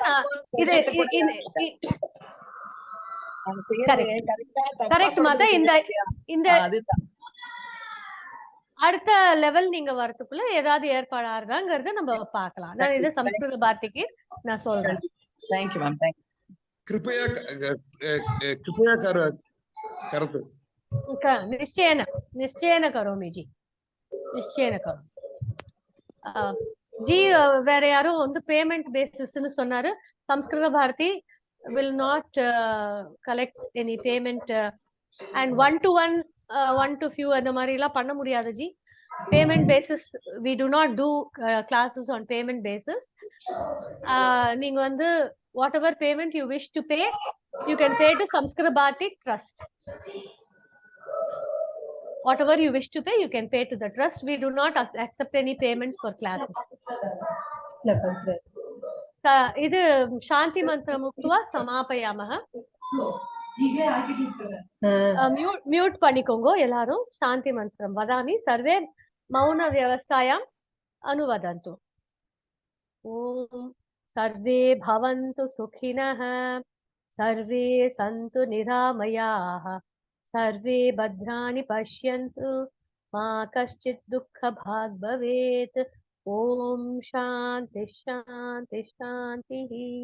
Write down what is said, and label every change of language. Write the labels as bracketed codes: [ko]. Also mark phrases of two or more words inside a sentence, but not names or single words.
[ta] அடுத்த லெவல் நீங்க வரதுக்குள்ள ஏதாவது ஏற்பாடு ஆகுதாங்கிறத நம்ம பாக்கலாம். நான் இது சம்ஸ்கிருத பாரதிக்கு நான் சொல்றேன். [en] Thank you ma'am. Thank you. [sa] कृपया करतु. निश्चयेन करोमि जी, निश्चयेन करोमि. [ta] जी வேற யாரும் வந்து [en] payment basisனு [ta] சொன்னாரு. [en] சம்ஸ்கிருத பாரதி will not collect any payment and one to few [ta] அந்த மாதிரி எல்லாம் பண்ண முடியாது ஜி. [en] payment basis we do not do classes on payment basis. [ta] நீங்க வந்து [en] whatever payment you wish to pay, you can pay to Samskrita Bharati Trust. Whatever you wish to pay, you can pay to the trust. We do not accept any payments for classes. [sa] இது शान्ति मन्त्रम् उक्त्वा समापयामः. [ta] மியூட் பண்ணிக்கோங்க எல்லாரும். [sa] शान्ति मन्त्रं वदामि सर्वे मौन व्यवस्थायाम् अनुवदन्तु. ஓம் सर्वे भवन्तु सुखिनः, सर्वे सन्तु निरामयाः, सर्वे भद्राणि पश्यन्तु, मा कश्चित् दुःखभाग् भवेत्. ओम शांति शांति शान्तिः.